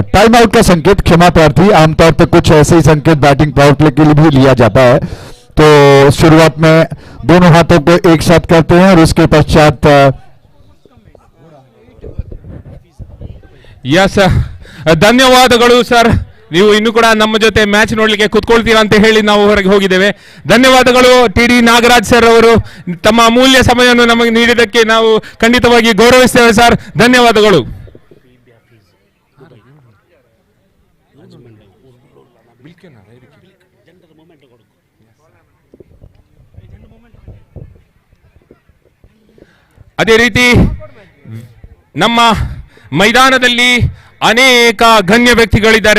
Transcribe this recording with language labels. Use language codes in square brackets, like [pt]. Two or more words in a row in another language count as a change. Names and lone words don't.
[en] time out [hi] का संकेत, क्षमा प्रार्थी, आमतौर पर कुछ ऐसे ही संकेत [en] batting power play [hi] के लिए भी लिया जाता है। तो शुरुआत में दोनों हाथों को एक साथ करते हैं और उसके पश्चात यस, [kn] ಧನ್ಯವಾದಗಳು ಸರ್, ನೀವು ಇನ್ನೂ ಕೂಡ ನಮ್ಮ ಜೊತೆ ಮ್ಯಾಚ್ ನೋಡ್ಲಿಕ್ಕೆ ಕುತ್ಕೊಳ್ತೀರಾ ಅಂತ ಹೇಳಿ ನಾವು ಹೊರಗೆ ಹೋಗಿದ್ದೇವೆ. ಧನ್ಯವಾದಗಳು ಟಿ.ಡಿ. ನಾಗರಾಜ್ ಸರ್ ಅವರು, ತಮ್ಮ ಅಮೂಲ್ಯ ಸಮಯವನ್ನು ನಮಗೆ ನೀಡಿದ್ದಕ್ಕೆ ನಾವು ಖಂಡಿತವಾಗಿ ಗೌರವಿಸ್ತೇವೆ ಸರ್. ಧನ್ಯವಾದಗಳು. ಅದೇ ರೀತಿ ನಮ್ಮ ಮೈದಾನದಲ್ಲಿ ಅನೇಕ ಗಣ್ಯ ವ್ಯಕ್ತಿಗಳಿದ್ದಾರೆ.